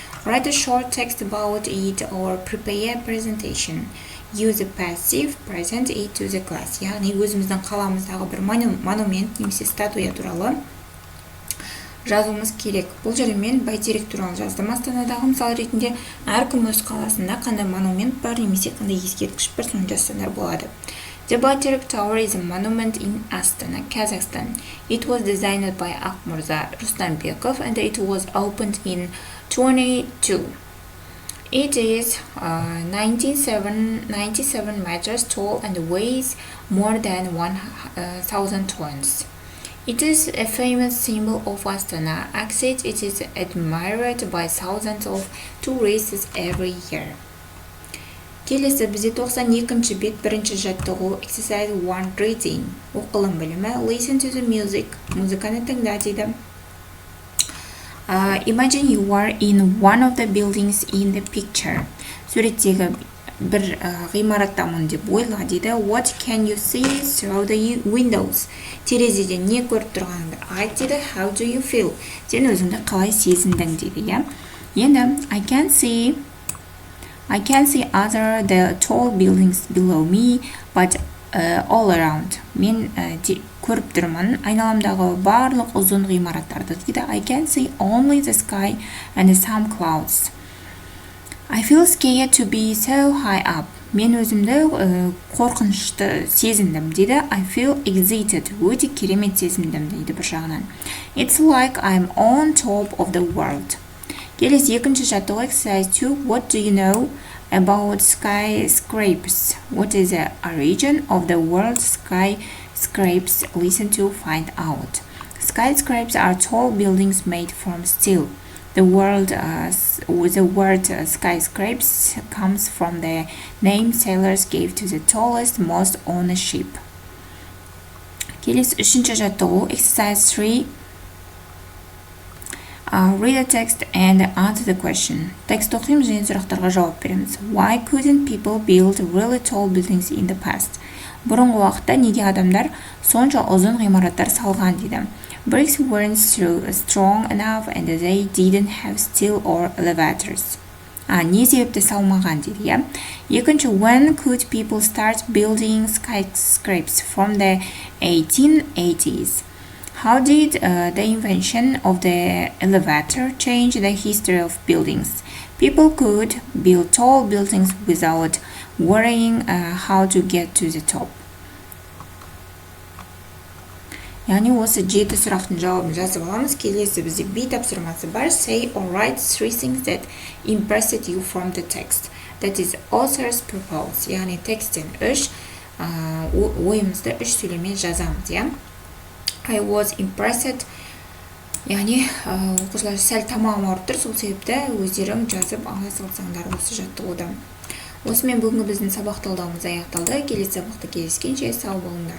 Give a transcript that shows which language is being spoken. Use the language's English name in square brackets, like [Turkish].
[English] Write a short text about it or prepare a presentation. Use a passive, present it to the class. [Kazakh] Яғни өзіміздің қаламыздағы бір монумент немесе статуя туралы жазуымыз керек. Бұл жерде мен бәйтерек туралы жаздым. Астанадағы мысал ретінде әркім өз қаласында қандай монумент бар немесе қандай ескерткіш бар, соны жазсаңдар болады. [English] The Bayterik Tower is a monument in Astana, Kazakhstan. It was designed by Akmurza Ruslanbekov and it was opened in 22. It is 97 meters tall and weighs more than 1,000 tons. It is a famous symbol of Astana. It is admired by thousands of tourists every year. [Kazakh] Келесі бізде 92-ші бет 1-ші жаттығу [English] exercise 1 reading. [Kazakh] Оқылым білімі [English] listen to the music. [Kazakh] Музыканы тыңда дейді. [English] Imagine you are in one of the buildings in the picture. [Kazakh] Суреттегі бір ғимараттамын деп ойла дейді. [English] What can you see through the windows? [Kazakh] Терезеден не көріп тұрғаныңды айт дейді. [English] How do you feel? [Kazakh] Сен өзіңді қалай сезіндің дейді. Енді [English] I can see I can see other the tall buildings below me, but all around. [Kazakh] Мен көріп тұрмын айналамдағы барлық ұзын ғимараттарды дейді. [English] I can see only the sky and some clouds. I feel scared to be so high up. [Kazakh] Мен өзімді қорқынышты сезіндім дейді. [English] I feel excited. [Kazakh] Өте керемет сезіндім дейді бір жағынан. [English] It's like I'm on top of the world. [Kazakh] Келесі екінші жаттығу [English] exercise 2. What do you know about skyscrapers? What is the origin of the word skyscrapers? Listen to find out. Skyscrapers are tall buildings made from steel. The word skyscrapers comes from the name sailors gave to the tallest, most on a ship. [Kazakh] Келесі үшінші жаттығу [English] exercise 3. Read the text and answer the question. [Kazakh] Текст оқимыз және сұрақтарға жауап береміз. [English] Why couldn't people build really tall buildings in the past? [Kazakh] Бұрынғы уақытта неге адамдар сонша ұзын ғимараттар салған дейді. [English] Bricks weren't strong enough and they didn't have steel or elevators. [Kazakh] Не себепті салмаған дейді, иә? Екінші, [English] when could people start building skyscrapers? From the 1880s. How did the invention of the elevator change the history of buildings? People could build tall buildings without worrying how to get to the top. [Kazakh] Яғни осы 7 сұрақтың жауабын жазып аламыз. Келесі бізде B тапсырмасы бар. [English] Say or write 3 things that impressed you from the text. That is author's purpose. [Kazakh] Яғни тексттен ойымызды 3 сөйлеммен жазамыз, иә? [English] I was impressed. [Kazakh] Яғни оқушылар сәл тамағым ауырып тұр, сол себепті өздерің жазып ала салсаңдар осы жаттығуды. Осымен бүгінгі біздің сабақ талдауымыз аяқталды. Келесі сабақта кездескенше сау болыңдар.